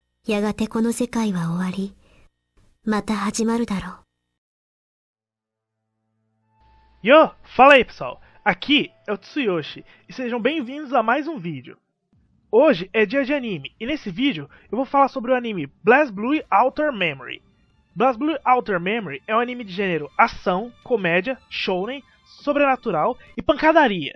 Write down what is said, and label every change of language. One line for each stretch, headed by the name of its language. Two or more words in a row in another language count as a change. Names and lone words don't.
Japanese: やがてこの世界は終わり、また始まるだろう。
Portuguese: Yo, fala aí pessoal, aqui é o Tsuyoshi e sejam bem-vindos a mais um vídeo. Hoje é dia de anime e nesse vídeo eu vou falar sobre o anime BlazBlue Outer Memory. BlazBlue Outer Memory é um anime de gênero ação, comédia, shounen, sobrenatural e pancadaria.